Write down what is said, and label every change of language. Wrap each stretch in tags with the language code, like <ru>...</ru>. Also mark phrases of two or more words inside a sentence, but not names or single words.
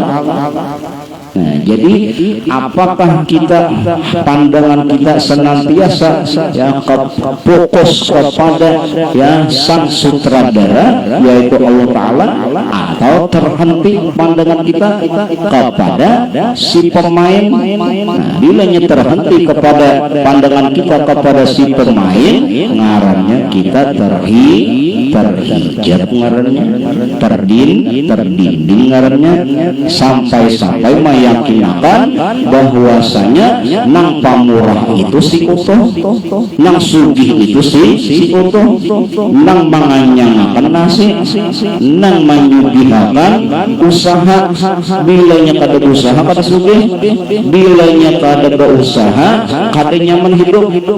<id>Nah, jadi apakah kita pandangan kita senantiasa ya fokus kepada ya sang sutradara yaitu Allah Ta'ala, atau terhenti pandangan kita kepada si pemain?</id> <bjn>Nah, bilanya terhenti kepada pandangan kita kepada si pemain, ngarannya kita terhijab ngarannya, terdinding ngarannya, sampai meyakinakan bahwasanya nang pamurah itu si utuh, nang sugih itu si utuh, nang manganyangakan nasi, nang menyugihakan usaha, bilanya kada usaha kada sugih, bilanya kada berusaha kada nyaman hidup.</bjn>